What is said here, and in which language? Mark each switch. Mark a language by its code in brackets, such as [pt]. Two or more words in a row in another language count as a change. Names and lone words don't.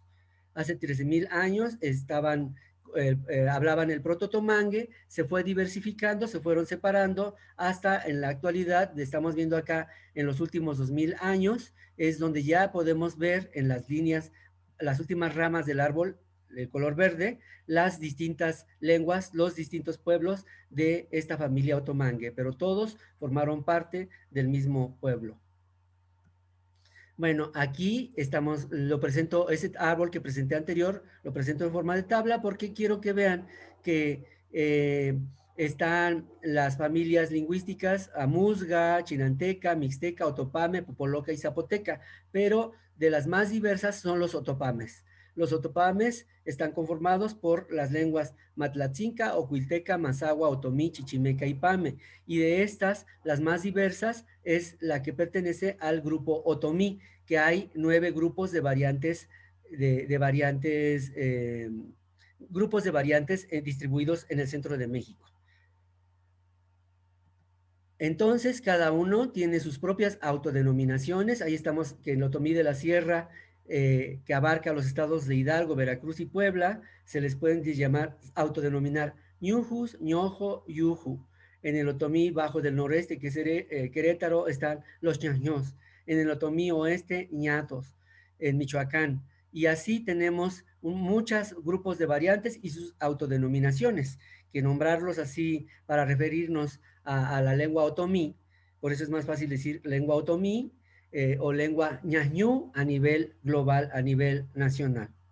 [es] Hace 13,000 años hablaban el proto-otomangue, se fue diversificando, se fueron separando, hasta en la actualidad, estamos viendo acá en los últimos 2000 años, es donde ya podemos ver en las líneas, las últimas ramas del árbol, el color verde, las distintas lenguas, los distintos pueblos de esta familia otomangue, pero todos formaron parte del mismo pueblo. Bueno, aquí lo presento, ese árbol que presenté anterior, lo presento en forma de tabla porque quiero que vean que están las familias lingüísticas amuzga, chinanteca, mixteca, otopame, popoloca y zapoteca, pero de las más diversas son los otopames. Los otopames están conformados por las lenguas matlatzinca, ocuilteca, mazahua, otomí, chichimeca y pame. Y de estas, las más diversas es la que pertenece al grupo otomí, que hay 9 grupos de variantes, grupos de variantes distribuidos en el centro de México. Entonces, cada uno tiene sus propias autodenominaciones. Ahí estamos que en el otomí de la sierra que abarca los estados de Hidalgo, Veracruz y Puebla, se les pueden autodenominar ñujus, ñojo, yuju. En el otomí bajo del noreste, que es Querétaro, están los ñaños. En el otomí oeste, ñatos. En Michoacán. Y así tenemos muchos grupos de variantes y sus autodenominaciones, que nombrarlos así para referirnos a la lengua otomí, por eso es más fácil decir lengua otomí, o lengua ñañú a nivel global, a nivel nacional.